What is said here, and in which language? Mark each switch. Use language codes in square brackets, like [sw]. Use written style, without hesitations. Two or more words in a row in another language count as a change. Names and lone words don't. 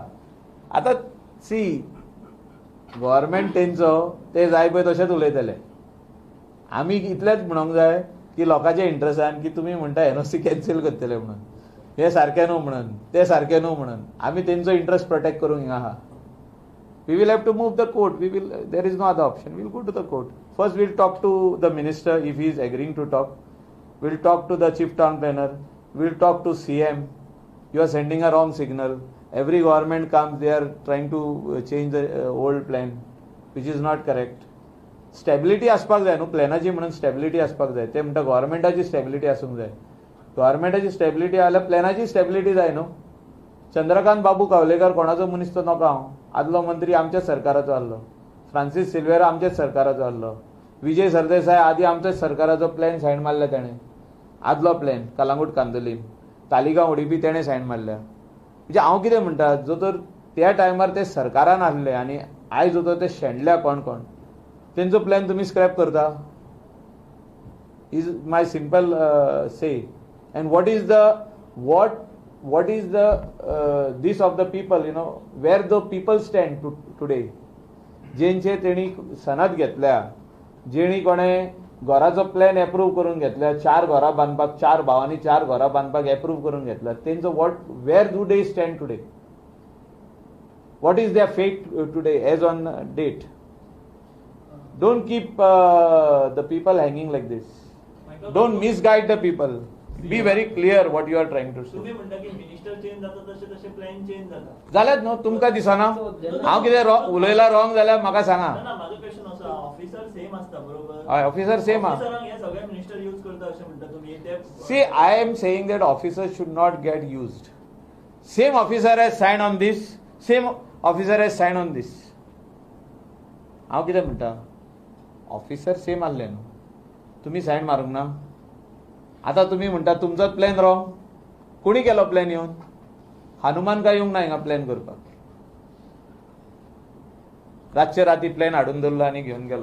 [kok] आतां सी गव्हर्मेंट तेंचो ते जाय पळय तशेंच उलयतले. आमी इतलेंच म्हणूंक जाय की लोकांच्या इंट्रस्टान की तुमी म्हणटा NOC कॅन्सील करतले म्हणून, हे सारकें न्हू म्हणून, ते सारकें न्हू म्हणून. आमी तेंचो [en] interest protect [kok] करूंक हिंगा आहा. [en] We will have to move the court. There is no other option. We will go to the court. First, we will talk to the minister if he is agreeing to talk. We will talk to the chief town planner. We will talk to CM. You are sending a wrong signal. Every government comes, they are trying to change the old plan, which is not correct. [kok] Stability आसपाक जाय न्हू. प्लॅनाची म्हणून स्टॅबिलिटी आसपाक जाय. ते म्हणटा गव्हर्मेंटाची स्टॅबिलिटी आसूंक जाय. गव्हर्मेंटाची स्टॅबिलिटी जाल्यार प्लॅनाची स्टॅबिलिटी जाय न्हू. चंद्रकांत बाबू कावलेकर कोणाचो मनीस तो नका हांव. आदलो मंत्री आमच्याच सरकाराचो आसलो. फ्रांसीस सिल्वेरा आमच्याच सरकाराचो आसलो. विजय सरदेसाय आदी आमच्याच सरकाराचो प्लॅन सायन मारला तेणें. आदलो प्लॅन कलांगूट कांदोलीम, तालिगांव ODP तेणें सायन मारल्या. म्हणजे हांव कितें म्हणटा, जो तर त्या टायमार ते सरकारान आसले आनी आयज जो तर ते शेणल्या कोण तेंचो प्लॅन तुमी स्क्रॅप करता. [en] is my simple say. एंड what is the this of the people, where the people stand today. [kok] जेंचे तेणी सनद घेतल्या, जेणी कोणें घराचो प्लॅन एप्रूव करून घेतल्या, 4 घरां बांदपाक, 4 भावांनी 4 घरां बांदपाक एप्रूव करून घेतल्या, तेंचो [en] where do they stand today? What is their fate today as on date? Don't keep the people hanging like this. Don't misguide the people. Be very clear what you are trying to say. [kok] तुम्ही म्हणता की [en] minister change [kok] जाता तसे [en] plan change [kok] जाता. जाल्यात न्हू. तुमकां दिसना हांव कितें उलयला रॉंग जाल्यार म्हाका सांगा. ना म्हाजो क्वेश्चन असो, [en] officer same [kok] आसता बरोबर. हय [en] officer same [kok] आहा. ऑफिसरांक हे सगळे मिनिस्टर यूज करता अशें म्हणटा तुमी. [en] See, I am saying that officers should not get used. Same officer has signed on this, same officer has signed on this. [kok] हांव कितें म्हणटा, [en] officer same [kok] आहले न्हू, तुमी सायन मारूंक ना. आतां तुमी म्हणटा तुमचोच प्लॅन रॉंग. कोणी केलो प्लॅन येवन? हनुमान काय येवंक ना हिंगा प्लॅन करपाक. रातचे राती प्लॅन हाडून दवरलो आनी घेवन गेलो.